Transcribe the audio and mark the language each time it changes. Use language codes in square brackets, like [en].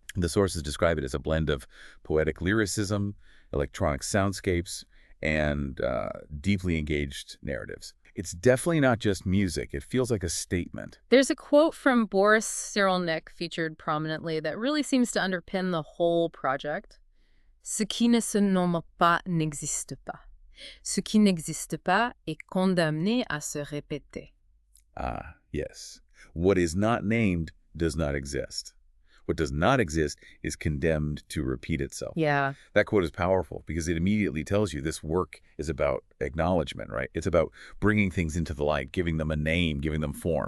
[en] The sources describe it as a blend of poetic lyricism, electronic soundscapes, and deeply engaged narratives. It's definitely not just music. It feels like a statement. There's a quote from Boris Cyrulnik featured prominently that really seems to underpin the whole project. [fr] Ce qui ne se nomme pas n'existe pas. Ce qui n'existe pas est condamné à se répéter. Ah, yes. [en] What is not named does not exist. What does not exist is condemned to repeat itself. Yeah. That quote is powerful because it immediately tells you this work is about acknowledgement, right? It's about bringing things into the light, giving them a name, giving them form.